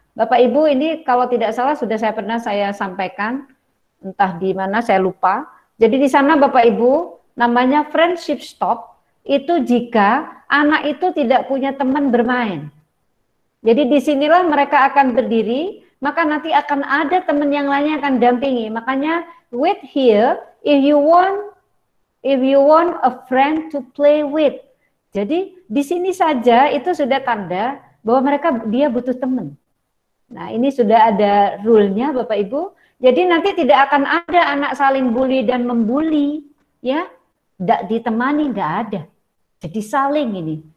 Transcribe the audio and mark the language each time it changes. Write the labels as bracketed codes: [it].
[id] Bapak Ibu, ini kalau tidak salah sudah saya sampaikan, entah di mana saya lupa. Jadi di sana Bapak Ibu namanya friendship stop itu jika anak itu tidak punya teman bermain. Jadi disinilah mereka akan berdiri, maka nanti akan ada teman yang lainnya akan dampingi. Makanya [en] wait here if you want a friend to play with. [id] Jadi di sini saja itu sudah tanda bahwa dia butuh teman. Nah ini sudah ada rule-nya Bapak Ibu. Jadi nanti tidak akan ada anak saling bully dan membuli, ya, tidak ditemani, nggak ada. Jadi saling ini.